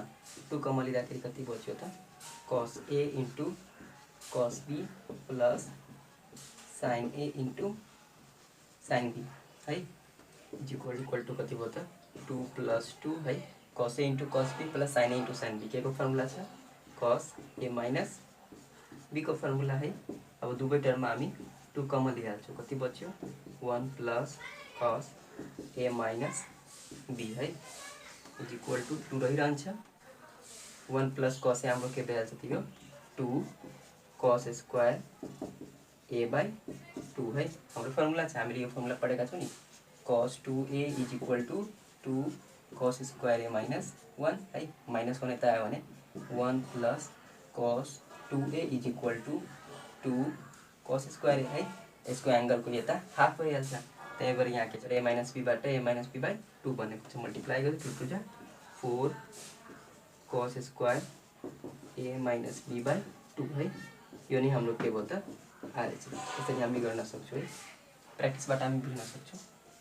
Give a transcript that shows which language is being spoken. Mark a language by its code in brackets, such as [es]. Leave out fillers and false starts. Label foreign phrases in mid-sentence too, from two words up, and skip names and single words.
[ne] 2 कमन लिँदाखेरि कति बच्यो त [en] cos a into cos b plus sin a into sin b [ne] है [en] is equal to [ne] कति भयो त [en] 2 plus 2 [ne] है [en] cos a into cos b plus sin a into sin b [ne] के को फर्मुला छ cos [en] a minus b [ne] को फर्मुला है अब दुवै टर्ममा हामी 2 कमन लिइहाल्छौँ कति बच्यो [en] 1 plus cos a minus b [ne] है [en] is equal to [ne] 2 रहिरहन्छ [en] 1 plus cos a [ne] हाम्रो के भइहाल्छ त यो [en] 2 cos square a by 2 [ne] है हाम्रो फर्मुला छ हामीले यो फर्मुला पढेका छौँ नि [en] cos 2a is equal to 2 cos square a minus 1 [ne] है [en] minus 1 [ne] यता आयो भने [en] 1 plus cos 2a is equal to 2 cos square a [ne] है यसको एंगलको यता हाफ भइहाल्छ त्यही भएर यहाँ के छ [en] a minus b [ne] बाट [en] a minus b by 2 [ne] बनेको छ मल्टिप्लाई गर्यो 2 2 जा [en] 4 cos square a minus b by 2 [ne] है यो नै हाम्रो के भयो त आरएचएस यसरी हामी गर्न सक्छौँ है प्र्याक्टिसबाट हामी बुझ्न सक्छौँ